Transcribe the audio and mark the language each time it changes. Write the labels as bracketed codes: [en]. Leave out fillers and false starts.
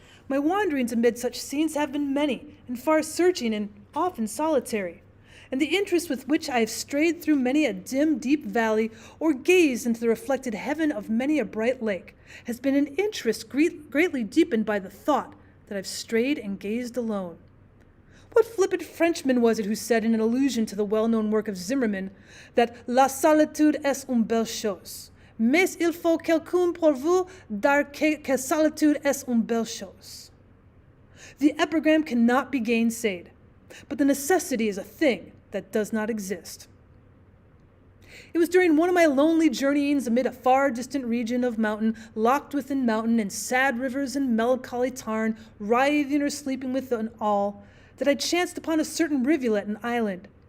[en] My wanderings amid such scenes have been many, and far-searching, and often solitary, and the interest with which I have strayed through many a dim, deep valley, or gazed into the reflected heaven of many a bright lake, has been an interest greatly deepened by the thought that I've strayed and gazed alone. What flippant Frenchman was it who said, in an allusion to the well-known work of Zimmermann, that [fr] la solitude est une belle chose, Mais il faut quelqu'un pour vous dire que solitude est une belle chose. [en] The epigram cannot be gainsaid, but the necessity is a thing that does not exist. It was during one of my lonely journeyings amid a far distant region of mountain, locked within mountain, and sad rivers and melancholy tarn, writhing or sleeping within all, that I chanced upon a certain rivulet and island.